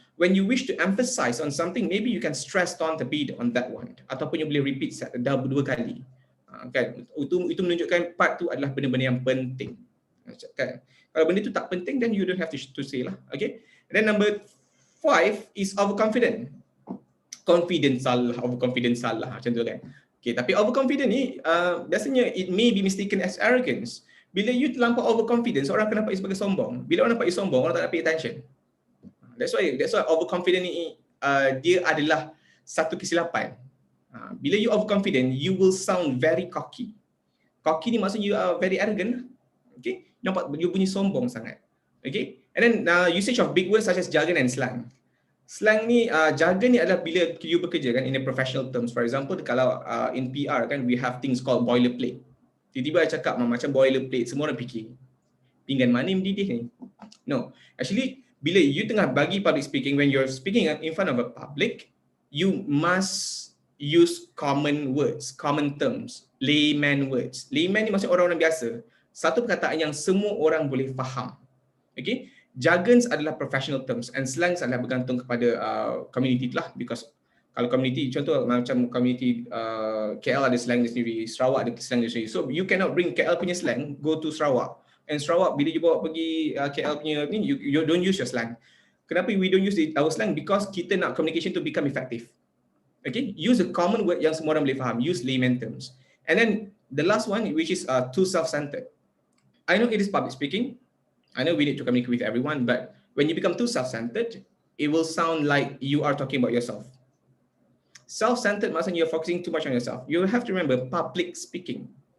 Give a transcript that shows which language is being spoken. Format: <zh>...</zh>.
<en>When you wish to emphasize on something, maybe you can stress on the beat on that one.</en> <ms>Ataupun you boleh repeat dua kali. Kan? Itu menunjukkan part tu adalah benda-benda yang penting. Kan? Kalau benda tu tak penting,</ms> <en>then you don't have to say lah. Okay? And then number 5 is overconfident.</en> <ms>Overconfident salah macam tu kan. Okay, tapi overconfident ni biasanya</ms> <en>it may be mistaken as arrogance.</en> <ms>Bila you terlampau overconfident, orang akan nampak you sebagai sombong. Bila orang nampak you sombong, orang tak nak pay attention. That's why overconfident ni dia adalah satu kesilapan.</ms> <en>Bila you overconfident, you will sound very cocky. Cocky ni maksudnya you are very arrogant. Okay?</en> <ms>Nampak you bunyi sombong sangat.</ms> <en>Okay? And then usage of big words such as jargon and slang.</en> <ms>Slang ni, jargon ni adalah bila you bekerja kan in a professional terms.</ms> <en>For example, kalau in PR kan, we have things called boilerplate.</en> <ms>Tiba-tiba I cakap macam boilerplate, semua orang fikir, pinggan mana mendidih ni? No.</ms> <en>Actually,</en> <ms>bila you tengah bagi</ms> <en>public speaking, when you're speaking in front of a public, you must use common words, common terms, layman words.</en> <ms>Layman ni maksud orang-orang biasa. Satu perkataan yang semua orang boleh faham. Okay? Jargons adalah professional terms and slangs adalah bergantung kepada community lah, because kalau community, contoh macam community KL ada slang dia sendiri, Sarawak ada slang dia sendiri.</ms> <en>So you cannot bring KL punya slang go to Sarawak. And Sarawak</en> <ms>bila you bawa pergi KL punya ni,</ms> <en>you don't use your slang.</en> <ms>Kenapa</ms> <en>we don't use our slang?</en> <ms>Because kita nak communication to become effective.</ms> <en>Okay, use a common word</en> <ms>yang semua orang boleh faham.</ms> <en>Use layman terms. And then the last one, which is too self-centered. I know it is public speaking. I know we need to communicate with everyone, but when you become too self-centered, it will sound like you are talking about yourself. Self-centered maksudnya you're focusing too much on yourself. You have to remember public speaking.</en>